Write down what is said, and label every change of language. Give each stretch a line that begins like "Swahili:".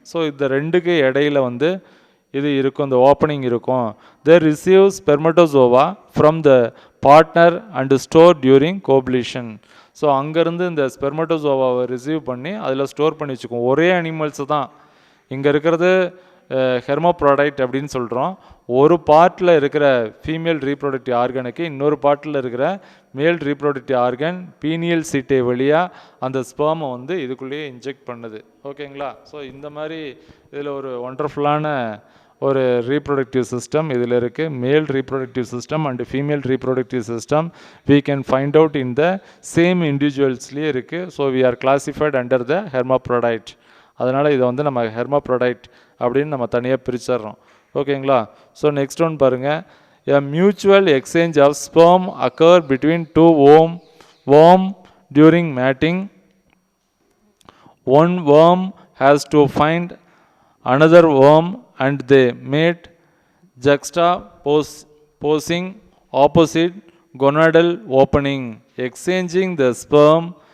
Tamil: So இந்த ரெண்டுக்கு இடையில் வந்து இது இருக்கும், இந்த ஓப்பனிங் இருக்கும்.
English: they receive spermatozoa from the partner and store during copulation.
Tamil: So அங்கேருந்து இந்த ஸ்பெர்மட்டோசோவாவை ரிசீவ் பண்ணி அதில் ஸ்டோர் பண்ணி வச்சுக்கும். ஒரே அனிமல்ஸ் தான் இங்கே இருக்கிறது. ஹெர்மோப்ராடைட் அப்படின்னு சொல்கிறோம். ஒரு பார்ட்டில் இருக்கிற ஃபீமேல் ரீப்ரொடக்டிவ் ஆர்கனுக்கு இன்னொரு பார்ட்டில் இருக்கிற மேல் ரீப்ரொடக்டிவ் ஆர்கன் பீனியல் சீட்டை வழியாக அந்த ஸ்பெர்மை வந்து இதுக்குள்ளேயே இன்ஜெக்ட் பண்ணுது. ஓகேங்களா? ஸோ இந்த மாதிரி இதில் ஒரு ஒண்டர்ஃபுல்லான ஒரு ரீப்ரொடக்டிவ் சிஸ்டம் இதில் இருக்குது.
English: male reproductive system and female reproductive system we can find out in the same individualsலேயே
Tamil: இருக்குது.
English: So we are classified under the hermaphrodite.
Tamil: அதனால் இதை வந்து நம்ம ஹெர்மாப்ரோடைட் அப்படின்னு நம்ம தனியாக பிரிச்சிடுறோம். ஓகேங்களா? ஸோ நெக்ஸ்ட் ஒன் பாருங்கள்.
English: A mutual exchange of sperm occur between two worm during mating. One worm has to find another worm and they mate, juxtaposing opposite gonadal opening, exchanging the sperm.